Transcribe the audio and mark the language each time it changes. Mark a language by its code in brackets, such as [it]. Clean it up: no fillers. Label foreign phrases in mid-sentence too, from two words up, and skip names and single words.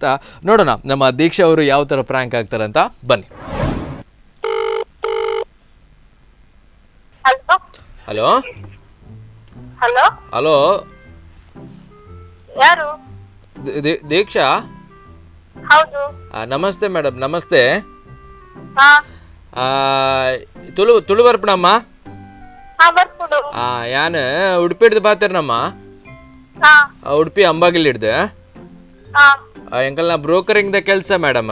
[kn] ನೋಡೋಣ ನಮ್ಮ ದೀಕ್ಷಾ ಅವರು ಯಾವ ಥರ ಪ್ರ್ಯಾಂಕ್ ಆಗ್ತಾರೆ ಅಂತ. ಬನ್ನಿ. ಹಲೋ ಹಲೋ ಹಲೋ, ಯಾರು? ದೀಕ್ಷಾ? ಹೌದು. ನಮಸ್ತೆ ಮೇಡಮ್, ನಮಸ್ತೆ. ಹಾ [tcy] ತುಳು ಬರ್ಪಣಮ್ಮ? ಹಾ ಬರ್ಕೊಡು. ಯಾನು ಉಡುಪಿ ಹಿಡ್ದು ಬಾತೇರ್ನಮ್ಮ. ಹಾ ಉಡುಪಿ ಅಂಬಾಗಿಲ್ ಹಿಡ್ದು ಹಾ ಎಂಕಲ್ನ ಬ್ರೋಕರಿಂಗ್ದ ಕೆಲಸ ಮೇಡಮ್.